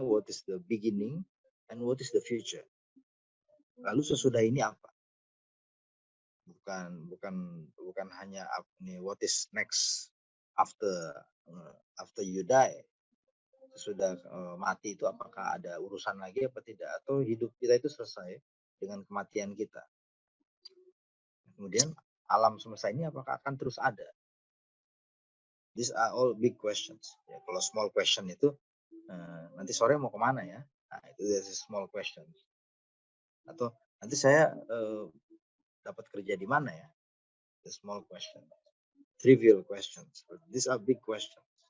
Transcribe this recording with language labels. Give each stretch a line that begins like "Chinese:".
English: What is the beginning and what is the future?
Indonesian: Lalu sesudah ini apa? Bukan hanya
English: what is next after you die.
Indonesian: Sesudah mati itu apakah ada urusan lagi apa tidak, atau hidup kita itu selesai dengan kematian kita. Kemudian alam semesta ini apakah akan terus ada?
English: These are all big questions.
Indonesian: Ya, kalau small question itu nanti sore mau kemana ya? Nah, itu small questions. Atau nanti saya dapat kerja di mana ya?
English: The small question, trivial questions. These are big questions.